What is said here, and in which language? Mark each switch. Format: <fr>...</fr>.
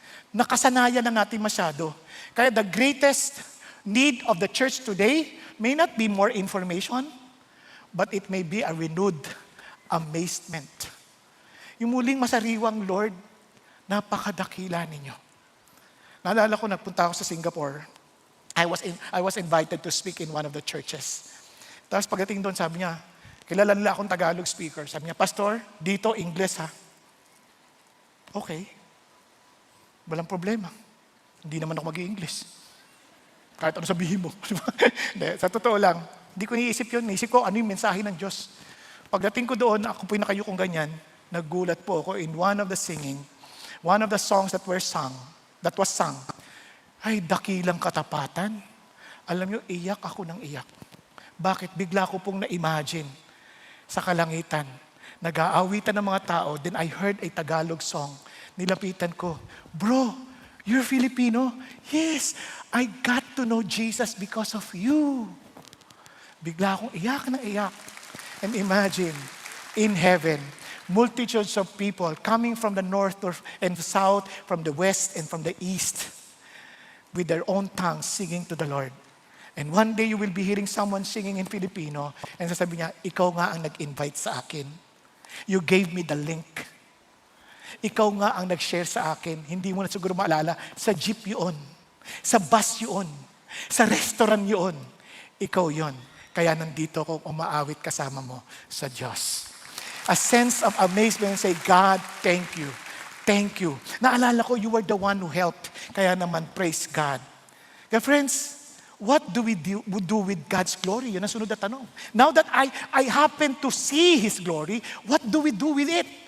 <tl>Nakasanayan na natin masyado. Kaya</tl> <en>the greatest need of the church today may not be more information, but it may be a renewed amazement.</en> <tl>Yung muling masariwang, Lord, napakadakila ninyo. Naalala ko, nagpunta ako sa Singapore.</tl> <en>I was invited to speak in one of the churches.</en> <tl>Tapos pagdating doon, sabi niya, kilala nila akong Tagalog speaker. Sabi niya, Pastor, dito English ha. Okay. Walang problema. Hindi naman ako mag-i-English. Kahit ano sabihin mo. Sa totoo lang, hindi ko niisip yun. Niisip ko, ano yung mensahe ng Diyos. Pagdating ko doon, ako po'y nakayukong ganyan, naggulat po ako</tl> <en>in one of the songs that was sung.</en> <tl>Ay, dakilang katapatan. Alam nyo, iyak ako ng iyak. Bakit? Bigla ko pong na-imagine sa kalangitan. Nag-aawitan ng mga tao,</tl> <en>then I heard a Tagalog song.</en> <tl>Nilapitan ko, bro,</tl> <en>you're Filipino? Yes, I got to know Jesus because of you.</en> <tl>Bigla akong iyak na iyak.</tl> <en>And imagine, in heaven, multitudes of people coming from the north and the south, from the west and from the east, with their own tongues singing to the Lord. And one day you will be hearing someone singing in Filipino, and sasabihin niya,</en> <tl>ikaw nga ang nag-invite sa akin.</tl> <en>You gave me the link.</en> <tl>Ikaw nga ang nag-share sa akin. Hindi mo na siguro maalala. Sa jeep yun. Sa bus yun. Sa restaurant yun. Ikaw yun. Kaya nandito ako umaawit kasama mo sa Diyos.</tl> <en>A sense of amazement and say, God, thank you. Thank you.</en> <tl>Naalala ko,</tl> <en>you were the one who helped.</en> <tl>Kaya naman,</tl> <en>praise God. Kaya friends, what do we do with God's glory?</en> <tl>Yun ang sunod na tanong.</tl> <en>Now that I happen to see His glory, what do we do with it?</en>